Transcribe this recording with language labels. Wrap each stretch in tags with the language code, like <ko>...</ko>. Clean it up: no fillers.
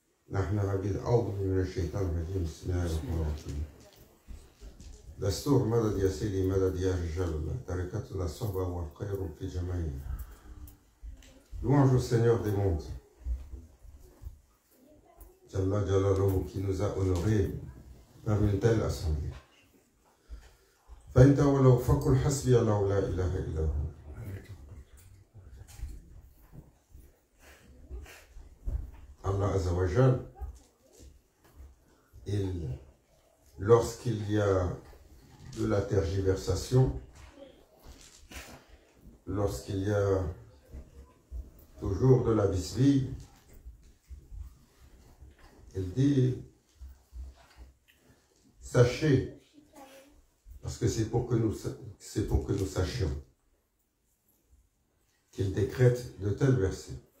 <ar>نحن عبيد أعوذ من الشيطان الرجيم بسم الله الرحمن الرحيم. دستور مدد يا سيدي مدد يا رجال الله تركتنا الصحبة والخير في جميعها.</ar> <fr>Louange au Seigneur des mondes, Jalla Jalaluhu, qui nous a honorés par une telle assemblée.</fr> <ar>فإن تولوا فقل حسبي الله لا إله إلا هو.</ar> <fr>Allah Azzawajal, lorsqu'il y a de la tergiversation, lorsqu'il y a toujours de la bisbille, il dit, sachez, parce que c'est pour que nous sachions, qu'il décrète de tels versets.</fr>